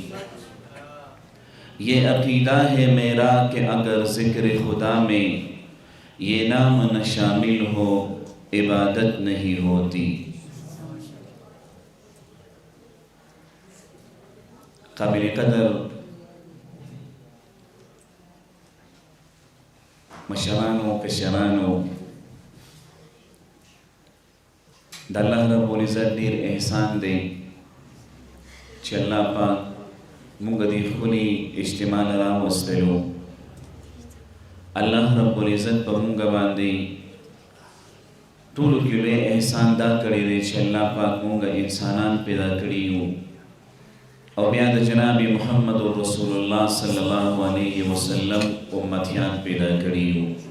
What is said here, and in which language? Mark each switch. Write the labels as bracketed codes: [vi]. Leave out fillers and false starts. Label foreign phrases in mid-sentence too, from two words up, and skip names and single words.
[ur] یہ عقیدہ ہے میرا کہ اگر ذکر خدا میں یہ نام نہ شامل ہو عبادت نہیں ہوتی. [ps] قابل قدر مشرانو کشرانو دا [ar] اللہ رب العزت [ps] دیر احسان دے چھ اللہ پاک مونږ دی خلی اجتماع راوستلو. [ar] اللہ رب العزت [ps] په مونږ باندې ټولو کې لوی احسان دا کړی دی چې الله پاک مونږ انسانان پیدا کړي یو او بیا د جناب محمد رسول الله [ar] صلی الله علیه وسلم [ps] امتیان پیدا کړي یو.